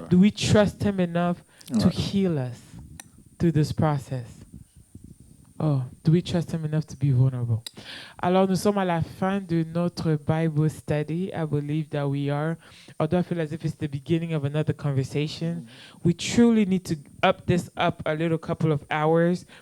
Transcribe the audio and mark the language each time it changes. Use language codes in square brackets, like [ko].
[en] Do we trust Him enough to [fr] Ouais. [en] heal us through this process? Oh, do we trust Him enough to be vulnerable? [fr] Alors, nous sommes à la fin de notre Bible study. [en] I believe that we are. Although I feel as if it's the beginning of another conversation, we truly need to up this up a little couple of hours.